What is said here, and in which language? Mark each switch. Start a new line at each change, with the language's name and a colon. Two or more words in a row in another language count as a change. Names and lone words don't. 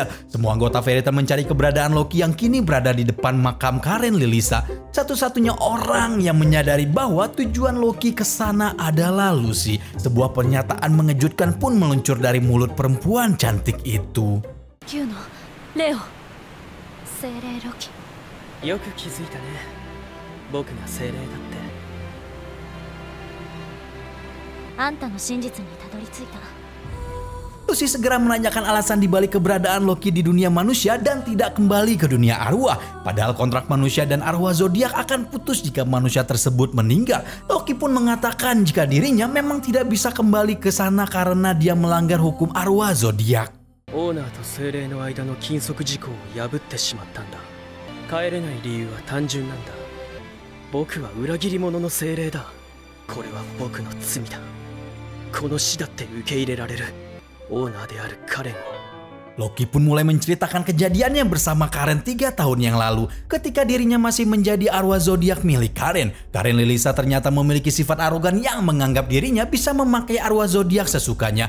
Indonesian: Semua anggota Fairy Tail mencari keberadaan Loki yang kini berada di depan makam Karen Lilisa. Satu-satunya orang yang menyadari bahwa tujuan Loki ke sana adalah Lucy. Sebuah pernyataan mengejutkan pun meluncur dari mulut perempuan cantik itu.
Japanese: キュノ、レオ、精霊ロキ. よく気づいたね。僕が精霊だって.
Indonesian: Lucy segera menanyakan alasan dibalik keberadaan Loki di dunia manusia dan tidak kembali ke dunia arwah. Padahal kontrak manusia dan arwah zodiak akan putus jika manusia tersebut meninggal. Loki pun mengatakan jika dirinya memang tidak bisa kembali ke sana karena dia melanggar hukum arwah zodiak.
Japanese: オーナーと精霊の間の禁則事項を破ってしまったんだ. 帰れない理由は単純なんだ. 僕は裏切り者の精霊だ。これは僕の罪だ.
Indonesian: Loki pun mulai menceritakan kejadiannya bersama Karen 3 tahun yang lalu ketika dirinya masih menjadi arwah zodiak milik Karen. Karen Lilisa ternyata memiliki sifat arogan yang menganggap dirinya bisa memakai arwah zodiak sesukanya.